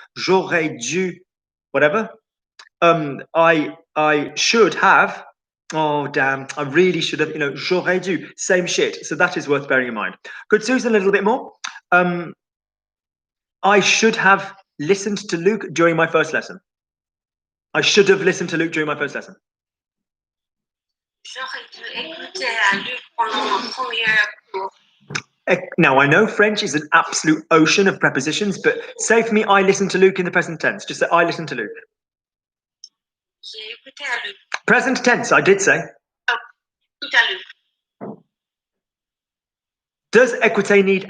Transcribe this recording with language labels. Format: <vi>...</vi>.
<fr>J'aurais dû,</fr> <en>whatever. I should have. Oh, damn. I really should have,</en> <fr>j'aurais dû.</fr> <en>Same shit. So that is worth bearing in mind. Good, Susan, a little bit more. I should have listened to Luke during my first lesson. I should have listened to Luke during my first lesson.</en> <fr>J'aurais dû écouter à Luc pendant mon premier cours.</fr> <en>Now, I know French is an absolute ocean of prepositions, but say for me, I listened to Luke in the present tense. Just say, I listened to Luke.</en> <fr>J'ai écouté à Luc.</fr> <en>Present tense, I did say.</en> <fr>Oh, écoute à Luc.</fr> <en>Does écouter need a?</en>